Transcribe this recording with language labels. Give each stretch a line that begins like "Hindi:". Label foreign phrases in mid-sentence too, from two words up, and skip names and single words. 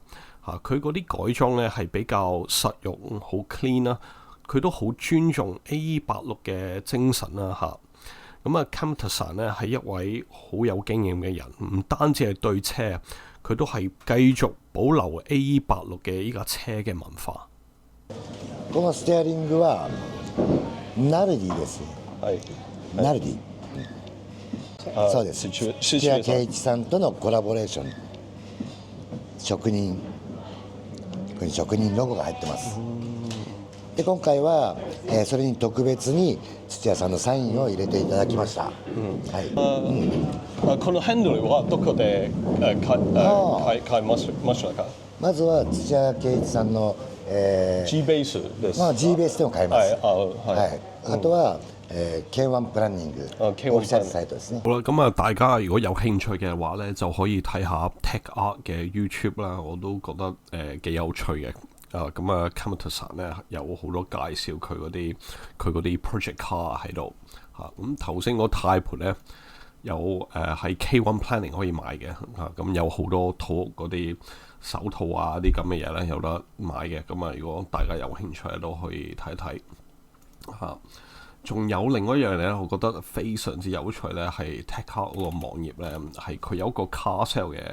Cantonese: 佢嗰啲改裝咧係比較實用、好 clean 啦。佢都好尊重 AE86嘅精神啦咁Kamatasar 咧係一位好有經驗嘅人，唔單止係對車，佢都係繼續保留 AE86 嘅依架車嘅文化。
Japanese: このステアリングはナルディです。
Cantonese: 係
Japanese: ナルディ。そうです。土屋圭一さんとのコラボレーション。職人。ここに職人ロゴが入ってます。で今回は、それに特別に土屋さんのサインを入れていただきました。このハンドルはどこで買いましたか？まずは土屋圭一さんの、 G ベースです。 G ベースでも買えます。あとは、K1 プランニングオフィシャルサイトですね。
Cantonese: 好啦，咁大家如果有興趣嘅話咧，就可以睇下 Tech Art 嘅 YouTube 啦，我都覺得幾有趣嘅。Kamatasar 咧有好多介紹佢嗰啲
English: project car
Cantonese: 喺度咁頭先嗰軚盤咧有係 K1 Planning 可以買嘅咁有好多土屋嗰啲手套啊啲咁嘅嘢咧有得買嘅如果大家有興趣都可以睇睇仲有另外一樣嘢我覺得非常之有趣咧係 Tech Art 嗰個網頁咧係佢有一個
English: car sale